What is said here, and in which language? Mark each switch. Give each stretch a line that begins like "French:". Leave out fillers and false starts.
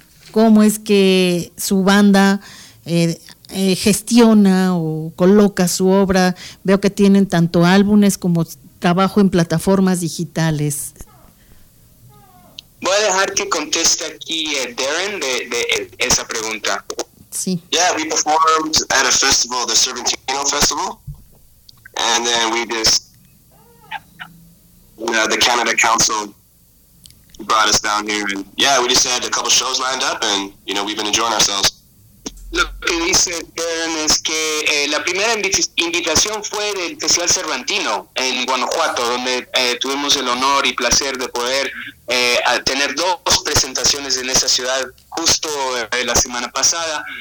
Spanish: ¿Cómo es que su banda gestiona o coloca su obra? Veo que tienen tanto álbumes como trabajo en plataformas digitales. Voy a dejar que conteste aquí Darren de esa pregunta. Sí.
English: Yeah, we performed at a festival, the Cervantino Festival, and then we just the Canada Council brought us down here, and yeah, we just had a couple shows lined up, and you know, we've been enjoying ourselves.
Spanish: Lo que dice Darren es que la primera invitación fue del Festival Cervantino en Guanajuato, donde tuvimos el honor y placer de poder tener dos presentaciones en esa ciudad justo la semana pasada.